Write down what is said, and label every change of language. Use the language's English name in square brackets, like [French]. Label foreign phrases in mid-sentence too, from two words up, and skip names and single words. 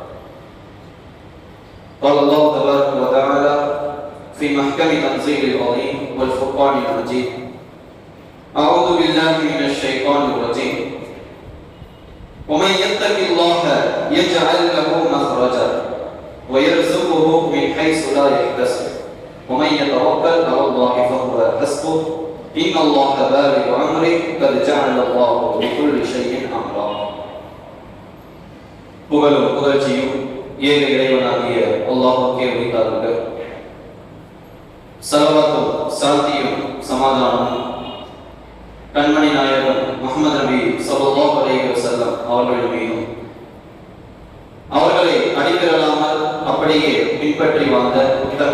[Arabic] قال الله تبارك وتعالى في محكم تنزيل العظيم والفرقان المجيد: أعوذ بالله من الشيطان الرجيم ومن يتق الله يجعل له مخرجا ويرزقه من حيث لا يحتسب ومن يتوكل على الله فهو حسبه إن الله بالغ أمره قد جعل الله بكل شيء أمرا. [Tamil] புகழும் புகழ்ச்சியும் ஏக இறைவனாகிய அல்லாஹ்வுக்கே உரித்தாகுக. ஸலவாத்தும் சாந்தியும் சமாதானமும் கண்மணி நாயகம் முஹம்மது நபி [Arabic] صلى الله عليه وسلم [Tamil] அவர்கள் மீதும் அவர்களை அடிப்பிரலாமல் அப்படியே பின்பற்றி வாழ்ந்த உத்தம